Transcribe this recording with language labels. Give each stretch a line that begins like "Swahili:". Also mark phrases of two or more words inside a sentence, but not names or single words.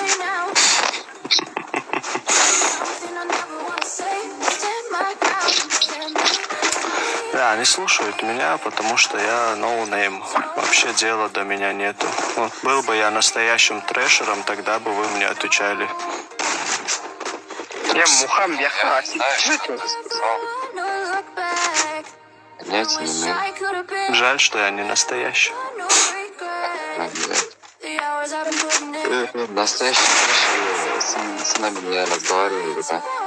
Russian: Да, они слушают меня, потому что я ноунейм. Вообще дела до меня нету. Вот был бы я настоящим трэшером, тогда бы вы мне отвечали. Ya Muham ya Знаешь, что ты сказал? Нет, не умею. Жаль, что я не настоящий. Настоящий Трэшер с нами не разговаривали, да?